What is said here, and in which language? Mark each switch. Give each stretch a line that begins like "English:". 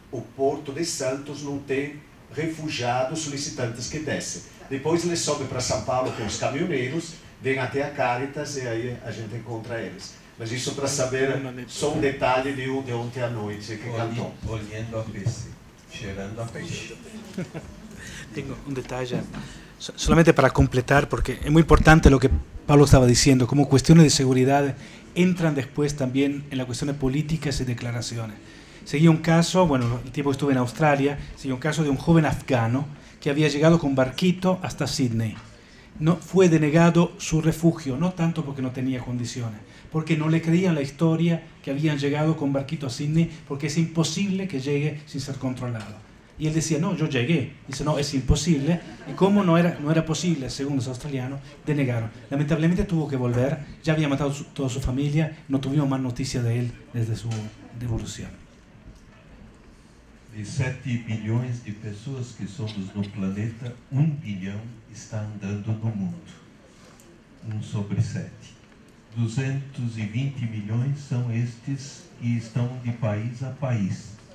Portuguese: O porto de Santos não tem refugiados, solicitantes que descem. Depois ele sobe para São Paulo com os caminhoneiros, vem até a Caritas e aí a gente encontra eles. Mas isso para saber só um detalhe de ontem à noite que cantou. Olhando a peixe, cheirando a peixe.
Spanish: Tengo un detalle, solamente para completar, porque es muy importante lo que Pablo estaba diciendo, como cuestiones de seguridad entran después también en las cuestiones políticas y declaraciones. Seguí un caso, bueno, el tiempo que estuve en Australia, seguí un caso de un joven afgano que había llegado con barquito hasta Sydney. No, fue denegado su refugio, no tanto porque no tenía condiciones, porque no le creían la historia que habían llegado con barquito a Sydney, porque es imposible que llegue sin ser controlado. Y él decía, no, yo llegué. Dice, no, es imposible. Y como no era posible, según los australianos, denegaron. Lamentablemente tuvo que volver, ya había matado toda su familia, no tuvimos más noticia de él desde su devolución.
Portuguese: De 7 bilhões de pessoas que somos no planeta, 1 bilhão está andando no mundo. 1 sobre 7. 220 milhões são estes que estão de país a país.